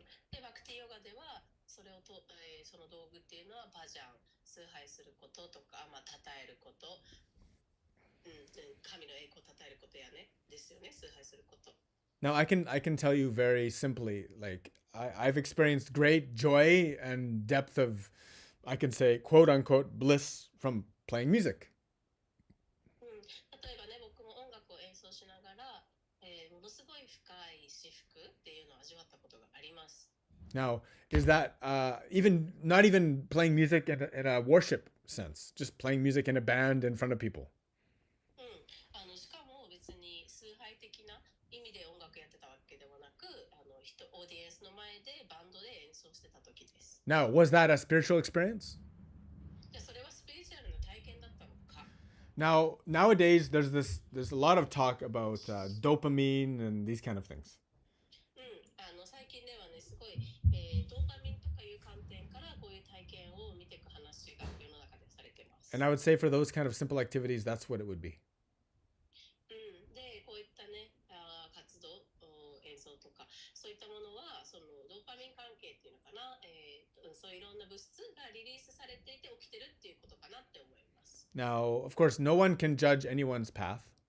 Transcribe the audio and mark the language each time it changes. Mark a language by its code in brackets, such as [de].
[ja] で、バクティヨガではそれをその道具っていうのはバジャン、崇拝することとか、称えること、神の栄光を称えることやね、ですよね、崇拝すること。 [en] Now I can tell you very simply, like I've experienced great joy and depth of, I can say, quote unquote, bliss from playing music. [ja] 例えばね、僕も音楽を演奏しながら、ものすごい深い至福っていうのを味わったことがあります。 [en] Now, is that not even playing music in a worship sense, just playing music in a band in front of people? [ja] しかも別に崇拝的な意味で音楽やってたわけではなく、オーディエンスの前でバンドで演奏してた時です。 [en] Now, was that a spiritual experience? [ja] じゃあそれはスピリチュアルな体験だったのか。 [en] Now, nowadays, there's a lot of talk about dopamine and these kind of things. [ja] 最近ではね、すごい、ドーパミンとかいう観点からこういう体験を見ていく話が世の中でされてます。 [en] And I would say for those kind of simple activities, that's what it would be. [ja] で、こういったね、活動、演奏とか、そういったものは、そのドーパミン関係っていうのかな、そういういろんな物質がリリースされていて起きてるっていうことかなって思います。 [en] Now, of course, no one can judge anyone's path.